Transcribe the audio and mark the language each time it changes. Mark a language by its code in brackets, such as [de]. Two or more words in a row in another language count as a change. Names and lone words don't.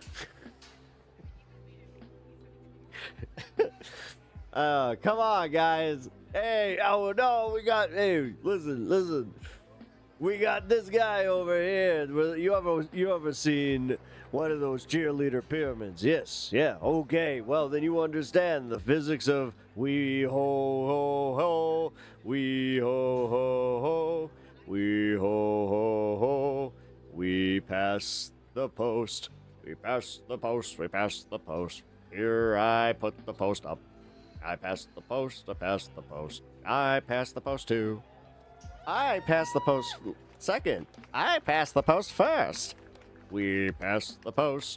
[en] Come on, guys. Hey, listen. We got this guy over here. You ever seen one of those cheerleader pyramids? Yes, yeah, okay. Well, then you understand the physics of we ho ho ho, we ho ho ho, we ho ho ho, we pass the post, we pass the post, we pass the post. Here I put the post up. I passed the post, I passed the post. I passed the post too. I passed the post second. I passed the post first. We passed the post.